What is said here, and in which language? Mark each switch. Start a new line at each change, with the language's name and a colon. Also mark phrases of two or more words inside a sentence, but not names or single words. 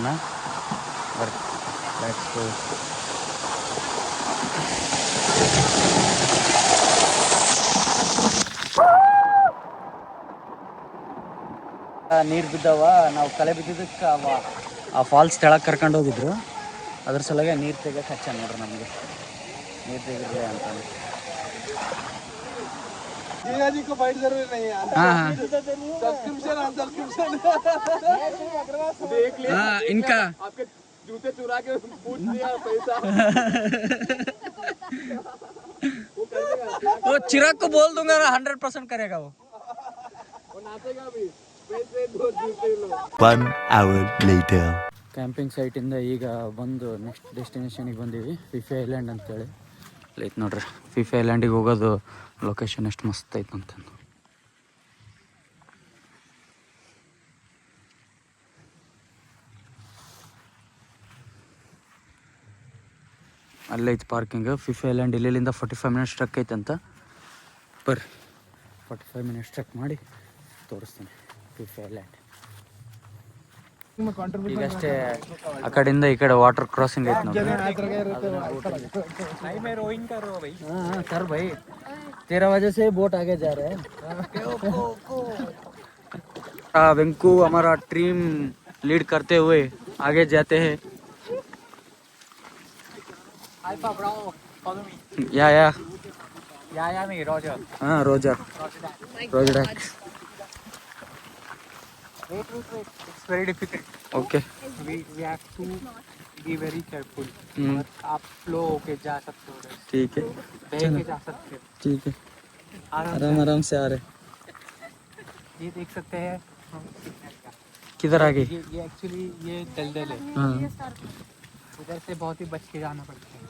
Kannada: ಬರ್ರಿ ನೀರು ಬಿದ್ದಾವ. ನಾವು ಕಲೆ ಬಿದ್ದಿದ್ದಕ್ಕೆ ಆ ಫಾಲ್ಸ್ ಕೆಳಗೆ ಕರ್ಕೊಂಡು ಹೋಗಿದ್ರು. ಅದ್ರ ಸಲುವಾಗಿ ನೀರು ತೆಗಿಯೋಕೆ ಹಚ್ಚ ನೋಡ್ರಿ ನಮಗೆ, ನೀರು ತೆಗಿರ್ಲಿ ಅಂತ.
Hindi: जी को फाइट जरूरी नहीं है। हाँ सब्सक्रिप्शन देख लिया। हाँ इनका आपके जूते चुरा के पूछ लिया पैसा। वो चिराग को बोल दूंगा ना, 100% करेगा वो नाचेगा भी।
English: 1 hour later camping site
Kannada: ಈಗ ಬಂದು
English: next destination
Kannada: ಬಂದೀವಿ, ಫಿಫಿ ಐಲ್ಯಾಂಡ್ ಅಂತೇಳಿ. ಲೈಕ್ ನೋಡ್ರಿ, ಫಿಫಿ ಐಲ್ಯಾಂಡಿಗೆ ಹೋಗೋದು ಲೊಕೇಶನ್ ಎಷ್ಟು ಮಸ್ತ್ ಐತೆ ಅಂತ. ಅಲ್ಲೈತೆ ಪಾರ್ಕಿಂಗ್. ಫಿಫಿ ಐಲ್ಯಾಂಡ್ ಇಲ್ಲಿಂದ 45
English: minutes trek
Kannada: ಐತೆ ಅಂತ. ಬರ್ರಿ 45
English: minutes trek
Kannada: ಮಾಡಿ ತೋರಿಸ್ತೀನಿ ಫಿಫಿ ಐಲ್ಯಾಂಡ್. ಈಗಷ್ಟೇ ಆ ಕಡೆಯಿಂದ ಈ ಕಡೆ
English: water crossing
Kannada: ಐತೆ ನೋಡಿ.
Hindi: हाँ कर भाई, तेरा वजह से बोट आगे जा रहे हैं. वेंकू हमारा टीम लीड करते हुए आगे जाते हैं. या नहीं रोजर. हाँ रोजर.
English: Wait. It's very difficult. Okay. We have to be very careful.
Hindi: आप फ्लो होके जा सकते हो. ठीक है. बह के जा सकते हो. ठीक है. आराम से आ रहे. ये देख सकते हैं किधर आगे. ये एक्चुअली ये दलदल है. उधर से बहुत ही बच के जाना पड़ता है.